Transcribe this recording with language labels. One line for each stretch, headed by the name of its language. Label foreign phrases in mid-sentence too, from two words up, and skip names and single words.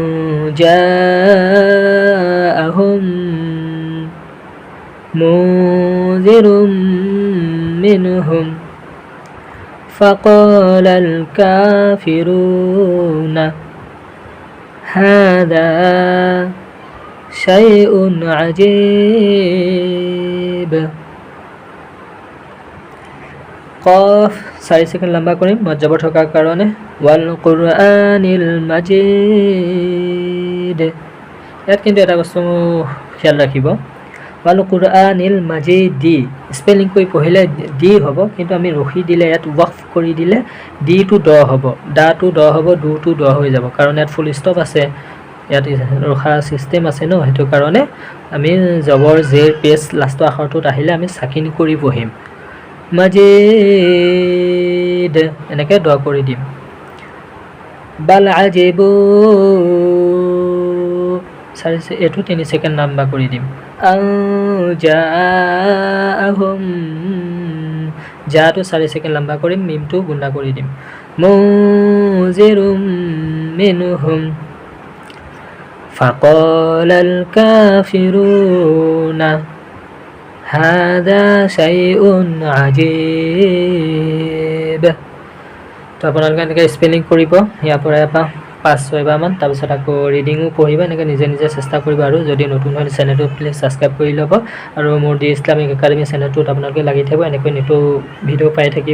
Arabic: جاءهم منذر منهم فقال الكافرون هذا شيء عجيب।
Assamese: قاف 4 সেকেন্ড লম্বা কৰিম মজ্জাবৰ থকাৰ কাৰণে।
Arabic: والقرآن المجيد,
Assamese: ইয়াত কিন্তু এটা বস্তু খেয়াল ৰাখিব,
Arabic: والقرآن المجيد
Assamese: স্পেলিং কৰি পঢ়িলে ডি হ'ব, কিন্তু আমি ৰখি দিলে ইয়াত ওয়াকফ কৰি দিলে ডি টু ড হ'ব, দা টু ড হ'ব, ডু টু ড হৈ যাব, কাৰণ ইয়াত
English: full stop
Assamese: আছে, ইয়াত ৰখা চিষ্টেম আছে ন, সেইটো কাৰণে আমি জবৰ জেৰ পেছ লাষ্টৰ আখৰটোত আহিলে আমি সাকিন কৰি পঢ়িম। মাজিদ এনেকৈ দ কৰি দিম।
Arabic: بل عجبوا
Assamese: এইটো 3 সেকেন্ড লম্বা কৰি দিম। জাআহুম জাটো 4 সেকেন্ড লম্বা কৰিম, মিমটো গুণা কৰি দিম।
Arabic: منذر منهم فقال الكافرون هذا شيء عجيب.
Assamese: তো আপোনালোকে এনেকৈ স্পেলিং কৰিব, ইয়াৰ পৰা 5-6 বাৰমান, তাৰপিছত আকৌ ৰিডিঙো পঢ়িব, এনেকৈ নিজে নিজে চেষ্টা কৰিব। আৰু যদি নতুন হয় চেনেলটো প্লিজ ছাবস্ক্ৰাইব কৰি ল'ব, আৰু মোৰ দি ইছলামিক একাডেমি চেনেলটোত আপোনালোকে লাগি থাকিব, এনেকৈ নিতৌ ভিডিঅ' পাই থাকিব।